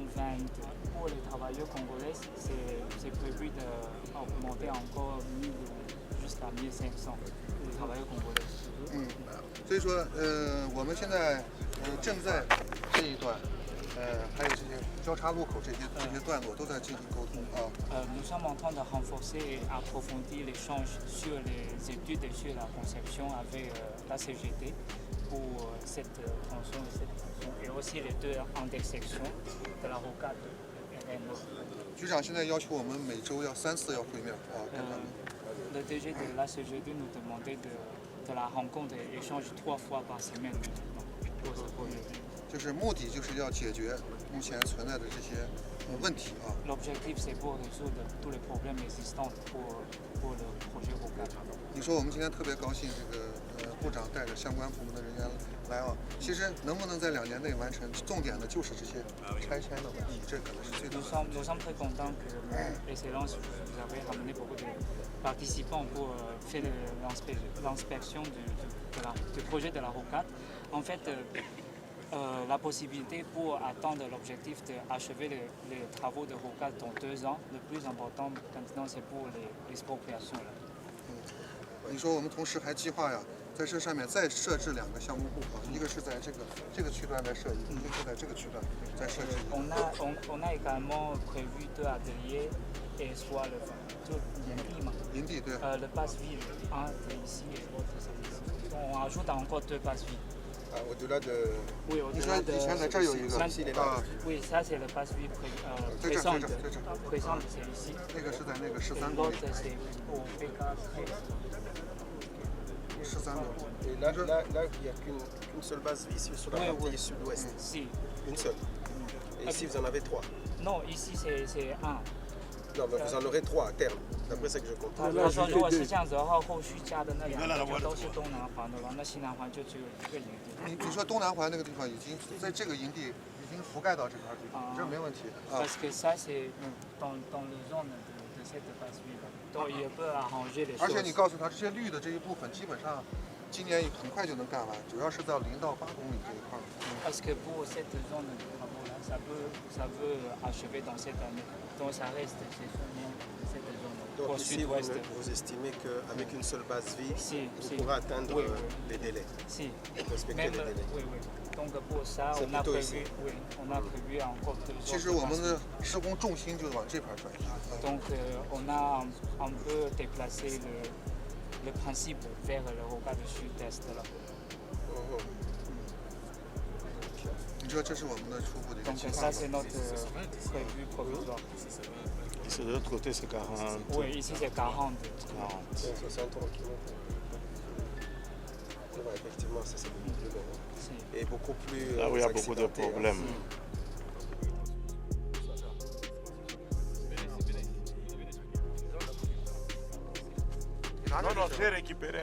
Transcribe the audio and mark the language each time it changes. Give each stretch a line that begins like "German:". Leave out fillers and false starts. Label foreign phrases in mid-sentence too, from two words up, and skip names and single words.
French: Pour les travailleurs congolais, c'est prévu d'augmenter encore 1000 jusqu'à 1500 les travailleurs congolais.
Chinese: 所以说，我们现在正在这一段还有这些交叉路口这些段落都在进行沟通啊。
French: Nous sommes en train de renforcer et approfondir l'échange sur les études et sur la conception avec la CGT pour cette tronçon et aussi les deux intersections de la rocade RN.
Chinese: 局长现在要求我们每周要3次要会面啊，跟他们。
French: Le DG de la CGT nous demandait de la rencontre et échange 3 fois par semaine pour ce projet.
Chinese: 就是目的就是要解决目前存在的这些问题啊。
French: L'objectif c'est pour résoudre tous les problèmes existants pour le projet rocade.
Chinese: 你说我们今天特别高兴，这个部长带着相关部门的人员来啊。其实能不能在2年内完成，重点的就是这些拆迁的问题，这可能是最重要的。
French: Nous sommes très contents que Excellence vous avez ramené beaucoup de participants pour faire l'inspection du projet de la rocade. En fait, la possibilité pour atteindre l'objectif d'achever les travaux de rocade dans 2 ans, le plus important maintenant c'est pour l'expropriation.
Chinese: 你说我们同时还计划呀，在这上面再设置2个项目部啊，一个是在这个区段再设一个，一个是在这个区段再设置一个。
French: On a également prévu 2 ateliers et soit
Chinese: 林地对。
French: le passe-vide, un ici et l'autre c'est ici. On ajoute encore 2 passe-vides. Au-delà de. Oui,
Chinese: 你说以前在这儿有一个啊，
French: Oui, ça c'est le passe-vide présent. Présent c'est ici.
Chinese: 那个是在那个13
French: Et
Chinese: 公里
French: l'autre c'est au PK.
Chinese: 13公里。
French: Et là, il n'y a qu'une seule base vis sur la partie sud-ouest. Si. Une seule. Et ici, vous en avez 3. Non, ici c'est 1. Non, mais vous en aurez 3 à terme, d'après ce que je comprends.
Chinese: 他说如果是这样子的话，后续加的那2个就都是东南环的了，那西南环就只有1个营地。你说东南环那个地方已经在这个营地已经覆盖到这块地方，这没问题啊。
French: Parce que ça c'est dans le zone de cette passe-vide, donc il peut arranger les choses.
Chinese: 而且你告诉他，这些绿的这一部分基本上今年很快就能干完，主要是到0到8公里这一块。
French: Parce que pour cette zone de travaux là, ça peut achever dans cette année, donc ça reste cette zone. Donc ici, vous estimez qu'avec une seule base vie, vous pourrez atteindre les délais. Si. Respecter Même, les délais. Oui. Donc pour ça, on a prévu encore 2 autres.
Chinese: 其实我们的施工重心就往这块转移。
French: Donc on a un peu déplacé le principe vers le rocade sud-est là.
Chinese: 你说这是我们的初步的一个
French: Donc
Chinese: 计划
French: ça c'est notre prévu provisoire. Ici de l'autre côté c'est 40. Oui, ici c'est 40. 63 km. Effectivement, ça c'est beaucoup plus long. Si. Et beaucoup plus. Là où il y a beaucoup de problèmes. Non, j'ai récupéré.